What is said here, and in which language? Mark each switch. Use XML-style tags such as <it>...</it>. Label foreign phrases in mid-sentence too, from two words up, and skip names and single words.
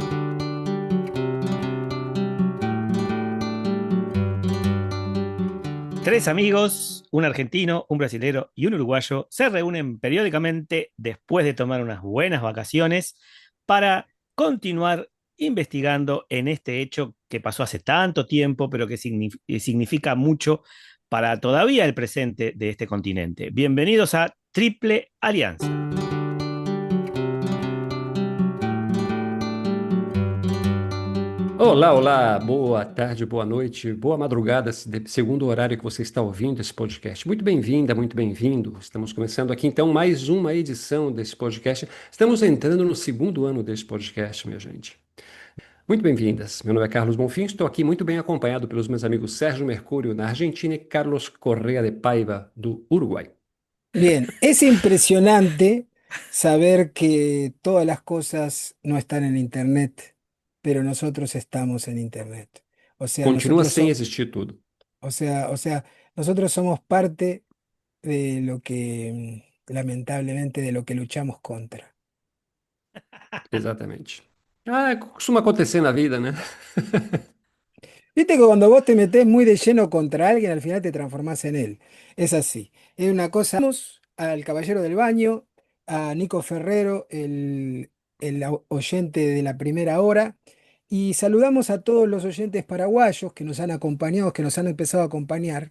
<es>Tres amigos, un argentino, un brasilero y un uruguayo, se reúnen periódicamente después de tomar unas buenas vacaciones para continuar investigando en este hecho que pasó hace tanto tiempo, pero que significa mucho para todavía el presente de este continente. Bienvenidos a Triple Alianza.</es> <pt>Olá, olá, boa tarde, boa noite, boa madrugada, segundo o horário que você está ouvindo esse podcast. Muito bem-vinda, muito bem-vindo. Estamos começando aqui então mais uma edição desse podcast. Estamos entrando no segundo ano desse podcast, minha gente. Muito bem-vindas. Meu nome é Carlos Bonfim, estou aqui muito bem acompanhado pelos meus amigos Sérgio Mercúrio, da Argentina, e Carlos Correa de Paiva, do Uruguai.</pt> <es>Bien, es impresionante saber que todas las cosas no están en Internet, pero nosotros estamos en Internet. O sea,</es> <pt>Continua</pt> <es>nosotros</es> <pt>sem</pt> <es>somos...</es> <pt>existir tudo.</pt> <es>O sea, nosotros somos parte de lo que, lamentablemente, de lo que luchamos contra.</es> <pt>Exatamente. Ah, costuma acontecer na vida, né?</pt> <es>Viste que cuando vos te metés muy de lleno contra alguien, al final te transformás en él. Es así. Es una cosa. Vamos al Caballero del Baño, a Nico Ferrero, el oyente de la primera hora, y saludamos a todos los oyentes paraguayos que nos han acompañado, que nos han empezado a acompañar.</es>